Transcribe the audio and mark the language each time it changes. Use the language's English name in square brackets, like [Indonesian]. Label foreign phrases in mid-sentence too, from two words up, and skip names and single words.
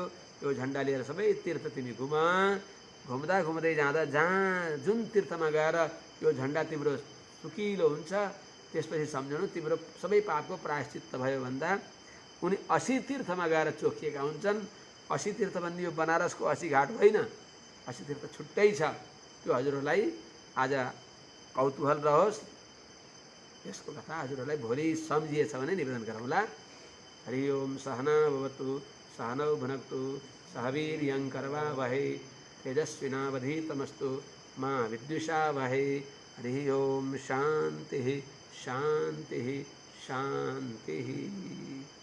[Nepali] यो झन्डा लिएर सबै तीर्थ तिमी घुम, घुम्दा घुम्दै जाँदा जहाँ जुन तीर्थमा गएर यो झन्डा तिम्रो सुकिलो हुन्छ त्यसपछि सम्झनु तिम्रो सबै पापको प्रायश्चित्त भयो भन्दा उनी 80 तीर्थमा गएर चोखिएका हुन्छन्। 80 तीर्थ भन्ने यो बनारसको 80 घाट होइन, 80 तीर्थ छुट्टै छ। त्यो हजुरहरूलाई आज कौतूहल रहोस्, यसको कथा हजुरहरूलाई भोलि सम्झिएछ भने निवेदन गरौँला। [Sanskrit] हरि ओम सहना भवतु सहनौ भुनक्तु सह वीर्यं करवावहै तेजस्विनावधीतमस्तु मा विद्विषावहै। हरि ओम शान्तिः शान्तिः शान्तिः।